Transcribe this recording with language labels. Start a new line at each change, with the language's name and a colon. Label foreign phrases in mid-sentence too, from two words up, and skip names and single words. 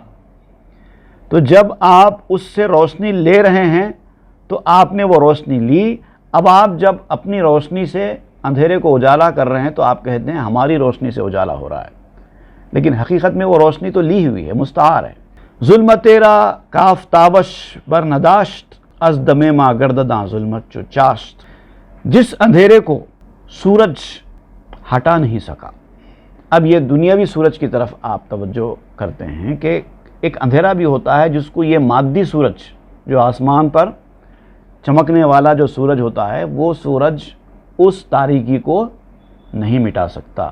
Urdu: تو جب آپ اس سے روشنی لے رہے ہیں تو آپ نے وہ روشنی لی. اب آپ جب اپنی روشنی سے اندھیرے کو اجالا کر رہے ہیں تو آپ کہتے ہیں ہماری روشنی سے اجالا ہو رہا ہے، لیکن حقیقت میں وہ روشنی تو لی ہوئی ہے، مستعار ہے.
Persian: ظلمت تیرا کاف تابش بر نداشت از دم ما گردداں ظلمت چو چاشت.
Urdu: جس اندھیرے کو سورج ہٹا نہیں سکا. اب یہ دنیاوی سورج کی طرف آپ توجہ کرتے ہیں کہ ایک اندھیرا بھی ہوتا ہے جس کو یہ مادی سورج، جو آسمان پر چمکنے والا جو سورج ہوتا ہے، وہ سورج اس تاریکی کو نہیں مٹا سکتا.